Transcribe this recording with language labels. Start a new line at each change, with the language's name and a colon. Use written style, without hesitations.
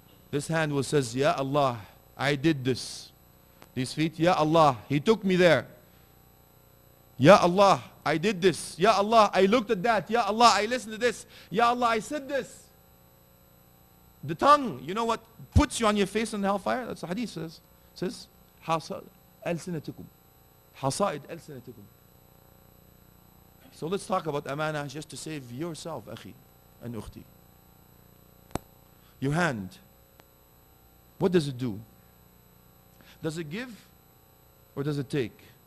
English: This hand will says, Ya Allah, I did this. These feet, Ya Allah, He took me there. Ya Allah, I did this. Ya Allah, I looked at that. Ya Allah, I listened to this. Ya Allah, I said this. The tongue, you know what puts you on your face in the hellfire? That's what the hadith says. It says,
Arabic: حَصَائِدْ أَلْسِنَتِكُمْ حَصَائِدْ أَلْسِنَتِكُمْ.
English: So let's talk about amana just to save yourself, akhi and ukhti. Your hand. What does it do? Does it give or does it take?